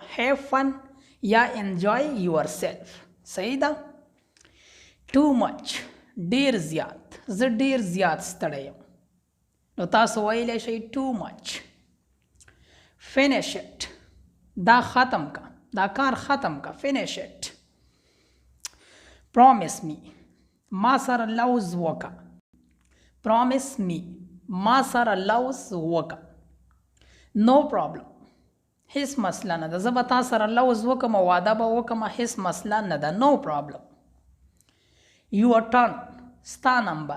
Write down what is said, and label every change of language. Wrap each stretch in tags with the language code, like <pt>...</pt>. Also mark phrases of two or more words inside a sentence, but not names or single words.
<en>have fun یا enjoy yourself.</en> <ps>صحیح ده؟</ps> <en>too much,</en> <ps>ډیر زیات. زه ډیر زیات ستړی یم نو تاسو ویلی شئ</ps> <en>too much. finish it,</en> <ps>دا ختم کا، دا کار ختم کا.</ps> <en>finish it. promise me,</en> <ps>ما سره لوز وکړه.</ps> <en>promise me,</en> <ps>ما سره لوز وکړه.</ps> <en>no problem,</en> <ps>هیڅ مسله نه ده. زه به تا سره لوز وکړم او واده به وکړم، هیڅ مسله نه ده.</ps> <en>no problem. your turn,</en> <ps>ستا نمبر.</ps>